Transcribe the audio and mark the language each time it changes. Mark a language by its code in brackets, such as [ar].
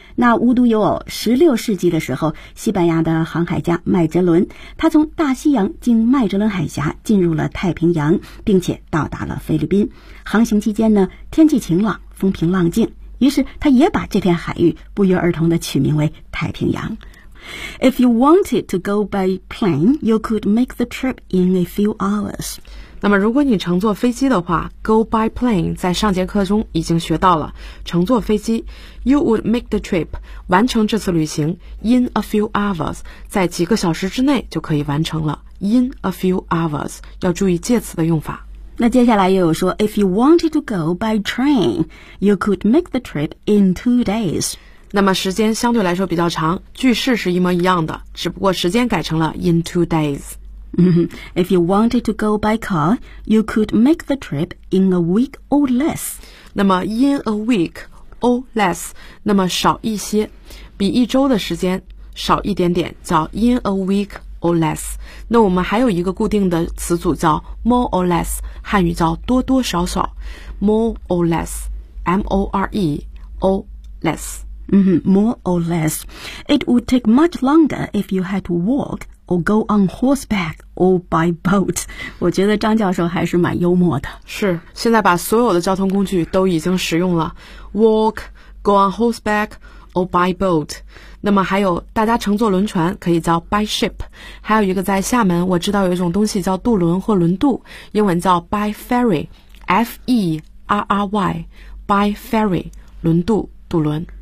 [zh] 那无独有偶，16世纪的时候，西班牙的航海家麦哲伦，他从大西洋经麦哲伦海峡进入了太平洋，并且到达了菲律宾。航行期间呢，天气晴朗，风平浪静，于是他也把这片海域不约而同地取名为太平洋。 [en] If you wanted to go by plane, you could make the trip in a few hours。 [zh] 那么如果你乘坐飞机的话， [en] go by plane [zh] 在上节课中已经学到了，乘坐飞机， [en] you would make the trip， [zh] 完成这次旅行， [en] in a few hours， [zh] 在几个小时之内就可以完成了， in a few hours， 要注意介词的用法。那接下来又有说 [en] if you wanted to go by train， you could make the trip in 2 days， [zh] 那么时间相对来说比较长，句式是一模一样的，只不过时间改成了 [en] in 2 days。 If you wanted to go by car, you could make the trip in a week or less. [zh] 那么 [en] in a week or less, [zh] 那么少一些，比一周的时间少一点点，叫 in a week or less。那我们还有一个固定的词组叫 [en] more or less, [zh] 汉语叫多多少少， more or less, M-O-R-E, or less。 [en] More or less. It would take much longer if you had to walk or go on horseback or by boat。 [zh] 我觉得张教授还是蛮幽默的。是，现在把所有的交通工具都已经使用了， [en] walk, go on horseback or by boat。 [zh] 那么还有大家乘坐轮船可以叫 [en] by ship， [zh] 还有一个在厦门我知道有一种东西叫渡轮或轮渡，英文叫 [en] by ferry， [zh] F-E-R-R-Y， by ferry， 轮渡渡轮。